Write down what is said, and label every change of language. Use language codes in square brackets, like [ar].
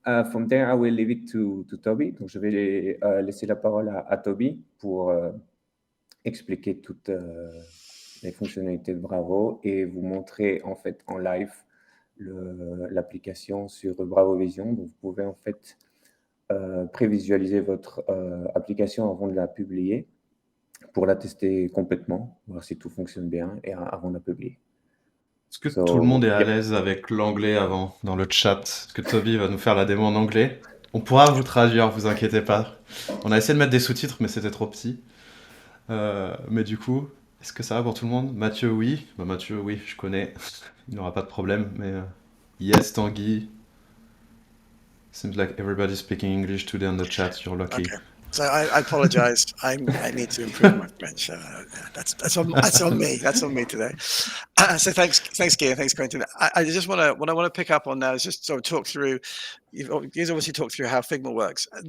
[en] From there, I will leave it to Toby. [fr] Donc, je vais laisser la parole à Toby pour expliquer toutes les fonctionnalités de Bravo et vous montrer en fait en live l'application sur Bravo Vision. Donc, vous pouvez en fait prévisualiser votre application avant de la publier pour la tester complètement, voir si tout fonctionne bien et avant de la publier. Est-ce que tout le monde est à l'aise avec l'anglais avant, dans le chat? Est-ce que Toby va nous faire la démo en anglais? On pourra vous traduire, vous inquiétez pas. On a essayé de mettre des sous-titres, mais c'était trop petit. Mais du coup, est-ce que ça va pour tout le monde? Mathieu, oui. Bah, Mathieu, oui, je connais. Il n'aura pas de problème, mais... [en] yes, Tanguy. Seems like everybody's speaking English today on the chat. You're lucky. Okay. So I apologize. I need to improve my French. That's on me. That's on me today. So thanks, Gia. Thanks, Quentin. I just what I want to pick up on now is just sort of talk through. You've obviously talked through how Figma works.